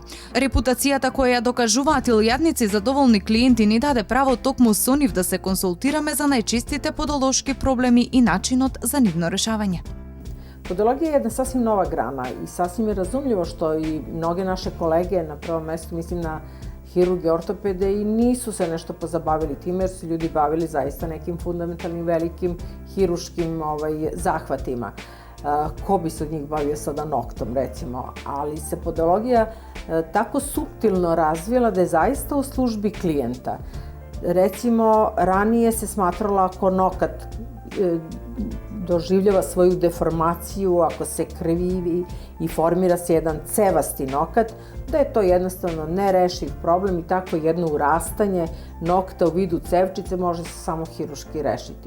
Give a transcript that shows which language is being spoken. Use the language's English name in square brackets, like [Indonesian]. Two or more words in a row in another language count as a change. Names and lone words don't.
[Macedonian] Репутацијата која ја докажуваат илјадници задоволни клиенти ни даде право токму со нив да се консултираме за најчистите подолошки проблеми и начинот за нивно решавање. Подологија е една [Serbian] сасвим нова грана и сасвим е разумљиво што и многи наше колеги, на прво место мислим на хирурги, ортопеде, и нису се нешто позабавили тиме, jer su ljudi bavili zaista nekim fundamentalnim, velikim hirurškim zahvatima. Ko bi se od njih bavio sada noktom, recimo, ali se podologija tako suptilno razvila da je zaista u službi klijenta. Recimo, ranije se smatralo ako nokat doživljava svoju deformaciju, ako se krivi i formira se jedan cevasti nokat, da je to jednostavno nerešiv problem i tako jedno urastanje nokta u vidu cevčice može se samo hiruški rešiti.